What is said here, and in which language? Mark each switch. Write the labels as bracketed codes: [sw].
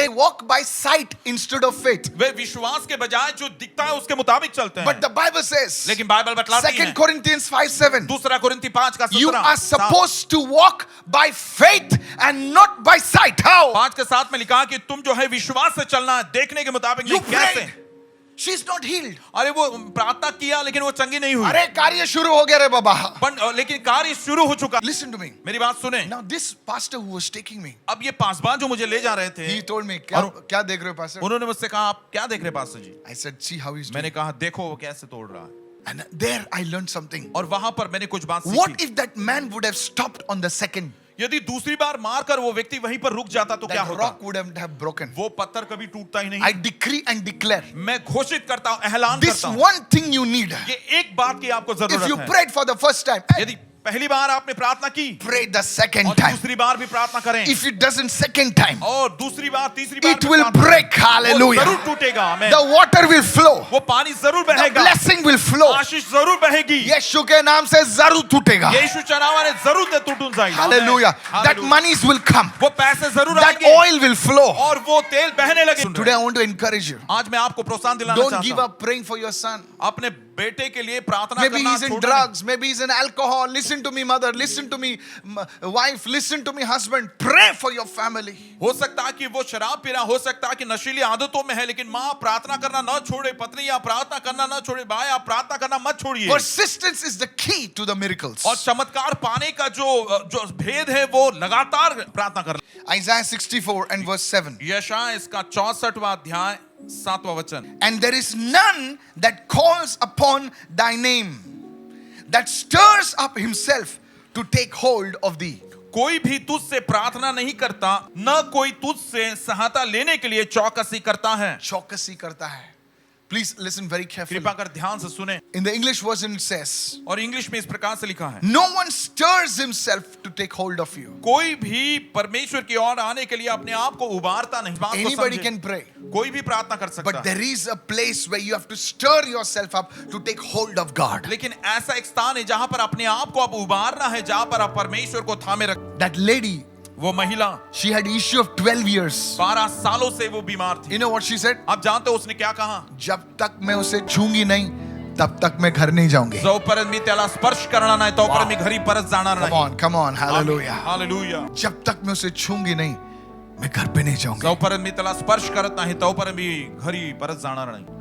[en] they walk by sight instead of faith. [hi] वे विश्वास के बजाय जो दिखता है उसके मुताबिक चलते हैं। [en] But the Bible says, [hi] लेकिन बाइबल बतलाती [en] 2 [hi] है [en] Corinthians 5:7, [hi] दूसरा कुरिन्थी 5 का [en] you [hi] 17 [en] are supposed to walk by faith and not by sight. How? [hi] 5 के 7 में लिखा कि तुम जो है विश्वास से चलना है, देखने के मुताबिक [en] You [hi] नहीं। कैसे? [en] prayed. She's not healed. [hi] अरे वो प्रार्थना किया लेकिन वो चंगी नहीं हुई। अरे कार्य शुरू हो गया रे बाबा. लेकिन कार्य शुरू हो चुका। [en] Listen to me. [hi] मेरी बात सुने। [en] Now this pastor who was taking me, [hi] अब ये पासवान जो मुझे ले जा रहे थे, [en] he told me, [hi] क्या देख रहे हो [en] pastor? [hi] उन्होंने मुझसे कहा आप क्या देख रहे हैं pastor ji? [en] I said, see how he's doing. [hi] मैंने कहा देखो वो कैसे तोड़ रहा है। [en] And there I learned something. [hi] और वहां पर मैंने कुछ बात [en] What [hi] सीखी। [en] if that man would have stopped on the second? [hi] यदि दूसरी बार मारकर वो व्यक्ति वहीं पर रुक जाता तो क्या [en] That [hi] होता? [en] rock would have broken. [hi] वो पत्थर कभी टूटता ही नहीं। [en] I decree and declare, [hi] मैं घोषित करता हूं, ऐलान [en] this [hi] करता हूं, [en] one thing you need. [hi] ये एक बात की आपको [en] If [hi] जरूरत [en] you [hi] है। [en] prayed for the first time, [hi] यदि पहली बार आपने प्रार्थना की [en] pray the second [hi] और [en] time. [hi] दूसरी बार भी प्रार्थना करें [en] If it doesn't second time, [hi] और दूसरी बार तीसरी बार [en] it [hi] भी [en] will [hi] प्रार्थना [en] break. [hi] करें, वो [en] Hallelujah. [hi] जरूर टूटेगा। आमीन। [en] The water will flow. [hi] वो पानी जरूर [en] The [hi] बहेगा, [en] blessing will flow. [hi] आशीष जरूर बहेगी। यीशु के नाम से जरूर टूटेगा. [mr] यीशु नावाने जरूर ते तुटून जाईल। [en] Hallelujah. That Hallelujah. monies will come. [hi] वो पैसे जरूर [en] That [hi] आएंगे [en] oil will flow. [hi] और वो तेल बहने लगे। [en] Today I want to encourage you. [hi] आज मैं आपको प्रोत्साहन दिलाना [en] Don't [hi] चाहता [en] give [hi] हूं, [en] up praying for your son. [hi] अपने बेटे के लिए प्रार्थना [en] Maybe [hi] करना [en] he's in [hi] छोड़ना [en] drugs, maybe he's in alcohol. Listen to me, mother. Listen to me, wife. Listen to me, husband. Pray for your family. [hi] नहीं। हो सकता है कि वो शराब पीना, हो सकता है कि नशीली आदतों में है, लेकिन माँ प्रार्थना करना न छोड़े, पत्नी आप प्रार्थना करना न छोड़े, भाई आप प्रार्थना करना मत छोड़िए। [en] Persistence is the key to the miracles. [hi] और चमत्कार पाने का जो भेद है वो लगातार प्रार्थना करना। [en] Isaiah 64 and verse 7. [hi] यशायाह इसका 64वां अध्याय 7वां वचन। [en] And there is none that calls upon thy name, that stirs up himself to take hold of thee. [hi] कोई भी तुझसे प्रार्थना नहीं करता, न कोई तुझसे सहायता लेने के लिए चौकसी करता है। चौकसी करता है. [en] Please listen very carefully. [hi] कृपा कर ध्यान से सुने। [en] In the English version it says, [hi] और इंग्लिश में इस प्रकार से लिखा है, [en] no one stirs himself to take hold of you. [hi] कोई भी परमेश्वर की ओर आने के लिए अपने आप को उबारता नहीं। बात को [en] Anybody [hi] समझे। [en] can pray. [hi] कोई भी प्रार्थना कर सकता [en] But [hi] है, [en] there is a place where you have to stir yourself up to take hold of God. [hi] लेकिन ऐसा एक स्थान है जहां पर अपने आप को आप उबारना है, जहां पर आप परमेश्वर को थामे रख। [en] That lady, [hi] वो महिला [en] she had issue of 12 years. [hi] 12 सालों से वो बीमार थी। [en] You know what she said? [hi] आप जानते हो उसने क्या कहा? जब तक मैं उसे छूंगी नहीं, तब तक मैं घर नहीं जाऊंगी. [mr] जोपर्यंत मी त्याला स्पर्श करणार नाही तोपर्यंत मी घरी परत जाणार नाही। [en] Come on, hallelujah. [hi] हालेलुया। जब तक मैं उसे छूंगी नहीं, मैं घर पे नहीं जाऊंगी. [mr] जोपर्यंत मी त्याला स्पर्श करत नाही तोपर्यंत मी घरी परत जाणार नाही।